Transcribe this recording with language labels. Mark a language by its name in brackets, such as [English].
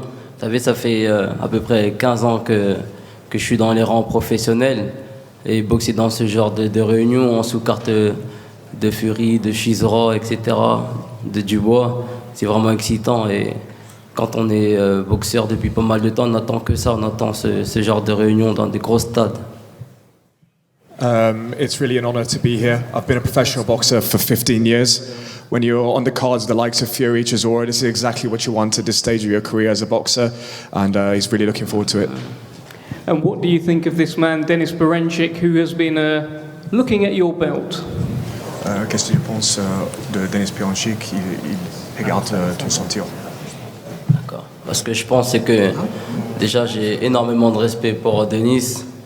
[French] Vous savez, ça fait à peu près 15 ans que je suis dans les rangs professionnels et boxer dans ce genre de réunion en sous-carte de Fury, de Chisora, etc., de Dubois, c'est vraiment excitant. Et quand on est boxeur depuis pas mal de temps, on n'attend que ça, on attend ce genre de réunion dans des gros stades. [English] It's really an honor to be here. I've been a professional boxer for 15 years. When you're on the cards, the likes of Fury, Chisora, this is exactly what you want at this stage of your career as a boxer, and he's really looking forward to it. And what do you think of this man, Denis Berinchyk, who has been looking at your belt? [French] Qu'est-ce que tu penses de Denis Berinchyk? Il regarde ton ceinture. D'accord. Parce que je pense que déjà j'ai énormément de respect pour Denis.